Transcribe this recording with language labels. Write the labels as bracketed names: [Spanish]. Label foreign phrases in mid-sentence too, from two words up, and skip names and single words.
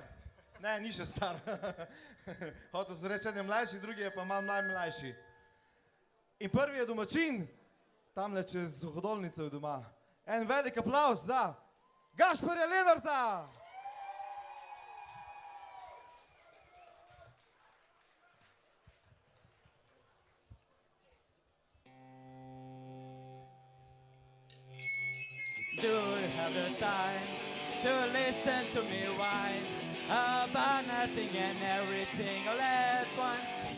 [Slovenian] Ne, ni še star. Hotel sem reči, en je mlajši, drugi je pa malo mlajši. In prvi je domačin, tamle čez Suhodolnico je doma. En velik aplavz za Gašperja Lenarta! [English] Do you have the time to listen to me whine about nothing and everything all at once?